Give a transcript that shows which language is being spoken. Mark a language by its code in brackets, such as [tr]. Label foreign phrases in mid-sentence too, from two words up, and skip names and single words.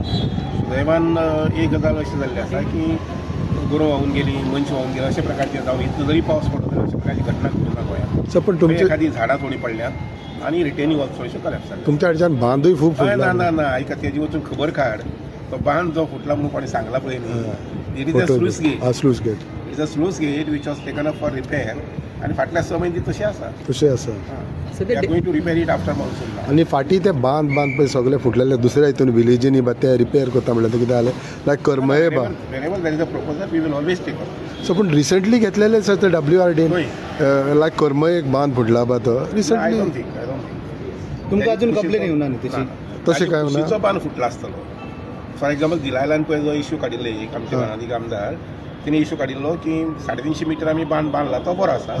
[kok] सुदैवान एक गजाल अशी जाल्ली आसा की गोरवां व्हांवून गेली, मनशां व्हांवून गेली, अशा प्रकारचे जावं इतलो जरी पावस पडलो तरी अशा प्रकारची घटना घडूंक ना गोंयांत. पण तुमचे एखादी झाडां थोडी पडल्यात आणि [en] retaining walls [kok] थोडेशे कलॅप्स जाले. तुमच्या कडच्यान बांदूय खूब फुटला. ना ऐका तेजी वचून खबर काड. तो बांद जो फुटला म्हणून कोणी सांगला पळय न्ही, [en] it is a sluice gate. it is a sluice gate which was taken up for repair [kok] आनी फाटल्या 6 म्हयने तशी आसा. तशें आसा. [en] going to repair it after monsoon. [kok] आनी फाटीं ते बांद पळय सगळे फुटलेले दुसऱ्या हितून विलेजींनी ते रिपेअर करता म्हणल्यार कितें जालें लायक करमये बांद. [en] wherever there is a proposal we will always take up. [kok] सो पूण रिसंटली घेतलेले सर ते WRD लायक करमये एक बांद फुटला बा तो रिसंटली. तुमकां अजून कंप्लेन येवना न्ही तशी? तशें कांय ना. कुशीचो बांद फुटला आसतलो. [en] for example [kok] दिलायलान पळय जो इश्यू काडिल्लो एक आमचे बाणादी आमदार तिने इश्यू काडिल्लो की 350 मीटर आमी बांद बांदला तो बरो आसा.